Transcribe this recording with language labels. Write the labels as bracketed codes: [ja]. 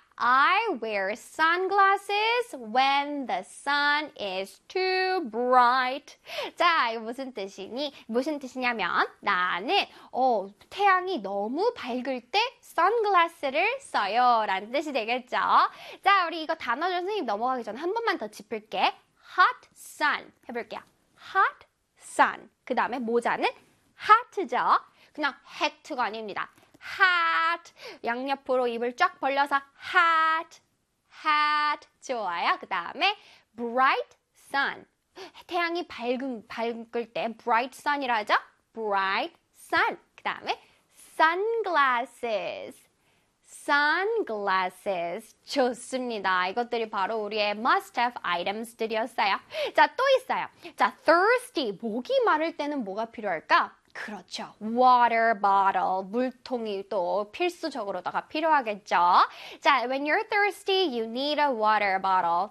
[en] I wear sunglasses when the sun is too bright. [ko] 자, 이거 무슨 뜻이냐면 나는 태양이 너무 밝을 때 선글라스를 써요라는 뜻이 되겠죠. 자, 우리 이거 단어 선생님 넘어가기 전에 한 번만 더 짚을게. hot sun 해볼게요. hot sun. 그 다음에 모자는 hat죠. 그냥 hat가 아닙니다. hat 양옆으로 입을 쫙 벌려서 hat hat 좋아요. 그 다음에 bright sun 태양이 밝을 때 bright sun이라 하죠. bright sun. 그 다음에 sunglasses sunglasses 좋습니다. 이것들이 바로 우리의 must have items들이었어요. 자, 또 있어요. 자, thirsty 목이 마를 때는 뭐가 필요할까? 그렇죠. water bottle. 물통이 또 필수적으로다가 필요하겠죠. [en] 자, when you're thirsty, you need a water bottle.